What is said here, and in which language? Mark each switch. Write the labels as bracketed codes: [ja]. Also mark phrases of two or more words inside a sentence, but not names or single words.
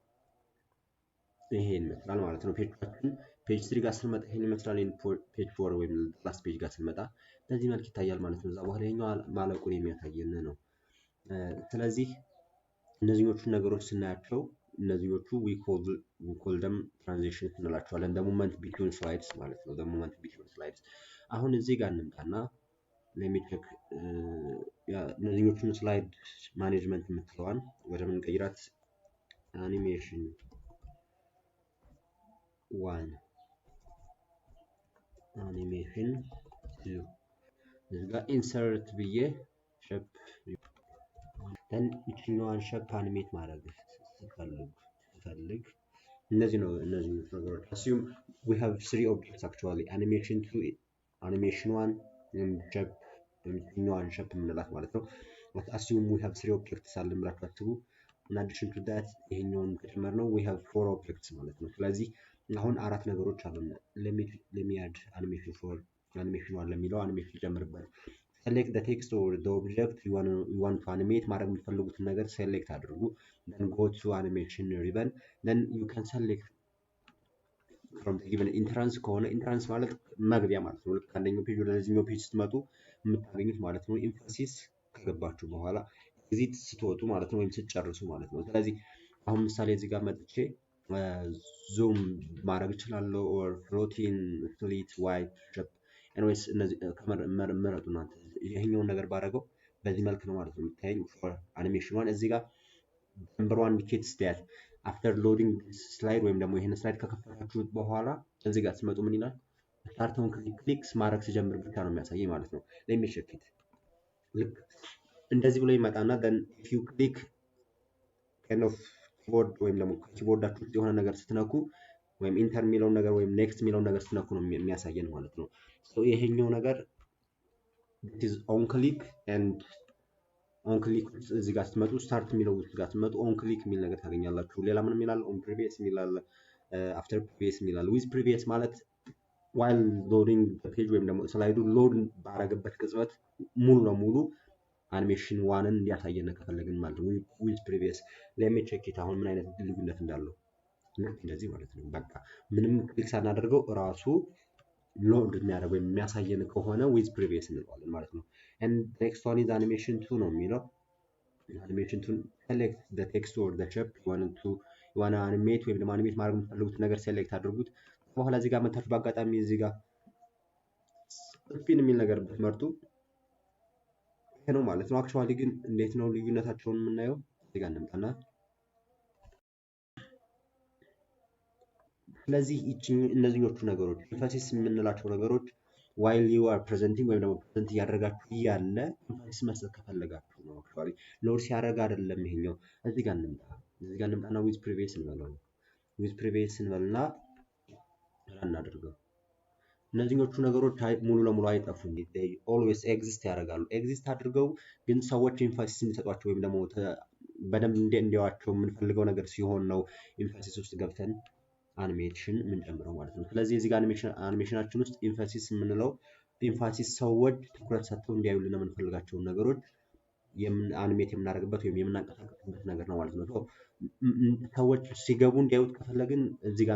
[am] ይሄን ይመስላል ማለት ነው። ፔጅ 3 ጋር ስንመጣ ይሄን ይመስላል። ፔጅ 4 ወይም [en] last page [am] ጋር ስንመጣ በዚህ መልክ ይታያል ማለት ነው። ከዛ በኋላ ይሄኛው ማለቁን የሚያሳየን ነው። ስለዚህ እነዚህኞቹ ነገሮች ስናያቸው እነዚህኞቹ [en] we call them transitions [am] እንላቸዋለን። [en] the moment between slides [am] ማለት ነው። [en] the moment between slides [am] አሁን እዚህ ጋር እንምጣና ለሚቸክ እነዚህኞቹን [en] slide management [am] የምትለዋን ወደ ምን ቀይራት አኒሜሽን 1 አኒሜሽን 2 እዚህ ጋር ኢንሰርት ብዬ ሼፕ then ይችኛዋን ሼፕ አኒሜት ማድረግ ስፈልግ እነዚህ ነገሮች [en] assume we have 3 objects actually animation 2 animation 1 and [am] ሼፕ ይችኛዋን ሼፕ የምንላት ማለት ነው። [en] assume we have 3 objects [am] አለን ብላችሁ አስቡ። [en] in addition to that [am] ይሄኛውን ከጨመርነው [en] we have 4 objects [am] ማለት ነው። ስለዚህ አሁን አራት ነገሮች አሉ። [en] let me add animation 4 animation 1 ለሚለው animation ጨምርበት select the text or the object you want to animate [am] ማድረግ የምትፈልጉትን ነገር [en] select አድርጉ then go to animation ribbon then you can select from the given entrance [am] ከሆነ entrance ማለት መግቢያ ማለት ነው። ልክ አንደኛው ፔጅ ወደ ሌላኛው ፔጅ ስትመጡ የምታገኙት ማለት ነው። ኢንፎሲስ ከገባችሁ በኋላ ኤግዚት ስትወጡ ማለት ነው፣ ወይም ስትጨርሱ ማለት ነው። ስለዚህ አሁን ምሳሌ እዚህ ጋር መጥቼ ዙም ማድረግ እችላለሁ [en] or floating split white shape anyways [am] እነዚህ ከመረጡ እናንተ ይሄኛውን ነገር ባደረገው በዚህ መልክ ነው ማለት ነው የምታየኝ for [en] animation 1 [am] እዚህ ጋር [en] number 1 indicates that after loading this slide [am] ወይም ደግሞ ይሄን ስላይድ ከከፈታችሁት በኋላ እዚህ ጋር ስትመጡ ምን ይላል [en] start on clicks [am] ማድረግ ሲጀምር ብቻ ነው የሚያሳየኝ ማለት ነው። [en] let me check it [am] ልክ እንደዚህ ብሎ ይመጣና [en] then if you click kind of [am] ኪቦርድ ወይም ደግሞ ኪቦርዳችሁ የሆነ ነገር ስትነኩ ወይም ኢንተር የሚለውን ነገር ወይም ኔክስት የሚለውን ነገር ስትነኩ ነው የሚያሳየን ማለት ነው። ይሄኛው ነገር [en] it is on click and on click [am] እዚህ ጋር ስትመጡ ስታርት የሚለው እዚህ ጋር ስትመጡ [en] on click [am] የሚል ነገር ታገኛላችሁ። ሌላ ምንም ይላል [en] on previous [am] የሚላል [en] after previous [am] የሚላል [en] with previous [am] ማለት [en] while loading the page [am] ወይም ደግሞ ስላይዱ ሎድ ባረገበት ቅጽበት ሙሉ ለሙሉ አኒሜሽን 1ን እንዲያሳየን ከፈለግን ማለት ነው። [en] with previous let me check [am] it አሁን ምን አይነት ልዩነት እንዳለው እንደዚህ ማለት ነው። በቃ ምንም ክሊክ ሳናደርገው ራሱ ሎድ የሚያደርገው የሚያሳየን ከሆነ [en] with previous [am] እንለዋለን ማለት ነው። [en] and next one is animation 2 [am] ነው የሚለው [en] animation 2 select the text or the shape you want to animate [am] ወይም ደግሞ አኒሜት ማድረግ የምትፈልጉት ነገር ሴሌክት አድርጉት። በኋላ እዚህ ጋር መታችሁ በአጋጣሚ እዚህ ጋር ስፒን የሚል ነገር ብትመርጡ ይሄ ነው ማለት ነው። አክቹአሊ ግን እንዴት ነው ልዩነታቸውን የምናየው? እዚህ ጋር እንምጣና ስለዚህ እነዚህኞቹ ነገሮች ኢንፋሲስ የምንላቸው ነገሮች [en] while you are presenting [am] ወይም ደግሞ ፕሬዘንት እያደረጋችሁ እያለ ኢንፋሲስ መስጠት ከፈለጋችሁ ነው። አክቹአሊ ሎድ ሲያደርግ አይደለም ይሄኛው። እዚህ ጋር እንምጣና [en] with previous [am] እንበለው [en] with previous [am] እንበልና እናድርገው። እነዚህኞቹ ነገሮች ሙሉ ለሙሉ አይጠፉም። [en] they always exist [am] ያደርጋሉ። ኤግዚስት አድርገው ግን ሰዎች ኢንፋሲስ እንዲሰጧቸው ወይም ደግሞ በደንብ እንዲያዋቸው የምንፈልገው ነገር ሲሆን ነው ኢንፋሲስ ውስጥ ገብተን አኒሜሽን የምንጨምረው ማለት ነው። ስለዚህ እዚህ ጋር አኒሜሽናችን ውስጥ ኢንፋሲስ የምንለው ኢንፋሲስ ሰዎች ትኩረት ሰጥተው እንዲያዩልን የምንፈልጋቸውን ነገሮች አኒሜት የምናደርግበት ወይም የምናንቀሳቀስበት ነገር ነው ማለት ነው። ሰዎች ሲገቡ እንዲያዩት ከፈለግን እዚህ ጋር